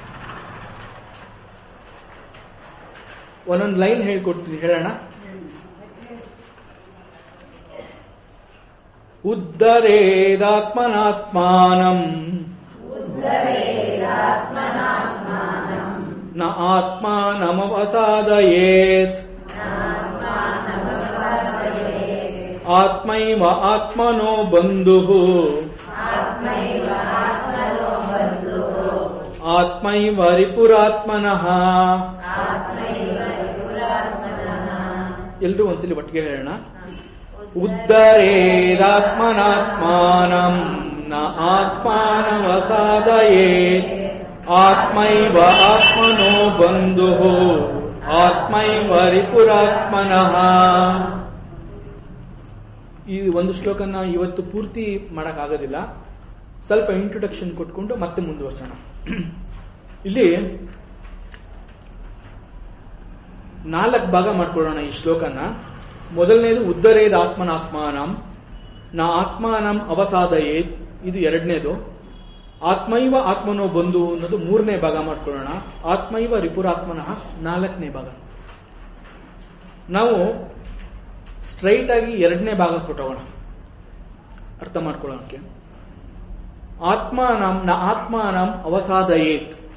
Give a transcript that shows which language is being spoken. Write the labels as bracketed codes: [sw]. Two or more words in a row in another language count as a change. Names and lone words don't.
[kn] ಒಂದೊಂದು ಲೈನ್ ಹೇಳ್ಕೊಡ್ತೀನಿ, ಹೇಳೋಣ. [sa] ಉದ್ಧರೇದಾತ್ಮನಾತ್ಮಾನಂ ನ ಆತ್ಮಾನಮವಸಾದಯೇತ್ ಆತ್ಮೈವ ಆತ್ಮನೋ ಬಂಧುಃ ಆತ್ಮೈವ ರಿಪುರಾತ್ಮನಃ. [kn] ಎಲ್ರೂ ಒಂದ್ಸಲಿ ಒಟ್ಟಿಗೆ ಹೇಳೋಣ. [sa] ಉದ್ಧರೇದಾತ್ಮನಾತ್ಮಾನಂ ನ ಆತ್ಮಾನವಸಾದಯೇತ್ ಆತ್ಮೈವ ಆತ್ಮನೋ ಬಂಧುಃ ಆತ್ಮೈವ ರಿಪುರಾತ್ಮನಃ. [kn] ಈ ಒಂದು ಶ್ಲೋಕನ ಇವತ್ತು ಪೂರ್ತಿ ಮಾಡೋಕ್ಕಾಗೋದಿಲ್ಲ, ಸ್ವಲ್ಪ ಇಂಟ್ರೊಡಕ್ಷನ್ ಕೊಟ್ಕೊಂಡು ಮತ್ತೆ ಮುಂದುವರ್ಸೋಣ. ಇಲ್ಲಿ 4 ಭಾಗ ಮಾಡ್ಕೊಳ್ಳೋಣ ಈ ಶ್ಲೋಕನ. [sa] ಮೊದಲನೇದು ಉದ್ಧರೇದ ಆತ್ಮನಾತ್ಮಾನಂ ನ ಆತ್ಮಾನಂ ಅವಸಾದಯೇತ್, [kn] ಇದು 2ನೇದು. [sa] ಆತ್ಮೈವ ಆತ್ಮನೋ ಬಂಧು [kn] ಅನ್ನೋದು 3ನೇ ಭಾಗ ಮಾಡ್ಕೊಳ್ಳೋಣ. [sa] ಆತ್ಮೈವ ರಿಪುರಾತ್ಮನಃ [kn] 4ನೇ ಭಾಗ. ನಾವು ಸ್ಟ್ರೈಟ್ ಆಗಿ ಎರಡನೇ ಭಾಗ ಕೊಟ್ಟೋಗೋಣ ಅರ್ಥ ಮಾಡ್ಕೊಳ್ಳೋಕೆ. [sa] ಆತ್ಮಾನಂ ಅವಸಾದಯೇತ್.